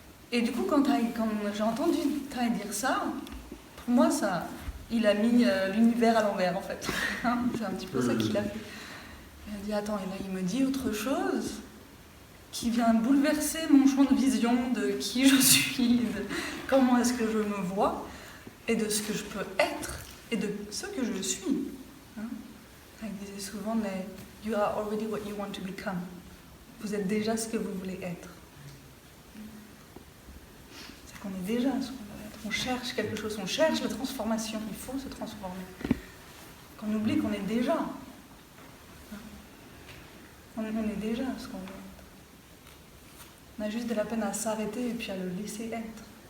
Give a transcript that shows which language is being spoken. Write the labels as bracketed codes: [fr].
[fr] Et du coup, quand j'ai entendu Thay dire ça, pour moi, il a mis l'univers à l'envers, en fait. Hein, c'est un petit peu ça qu'il a fait. Il a dit, attends, et là, il me dit autre chose qui vient bouleverser mon champ de vision de qui je suis, de comment est-ce que je me vois, et de ce que je peux être, et de ce que je suis. Hein, il disait souvent, mais [en] you are already what you want to become. [fr] Vous êtes déjà ce que vous voulez être. C'est qu'on est déjà ce qu'on veut être. On cherche quelque chose, on cherche la transformation. Il faut se transformer. Qu'on oublie qu'on est déjà. On est déjà ce qu'on veut être. On a juste de la peine à s'arrêter et puis à le laisser être.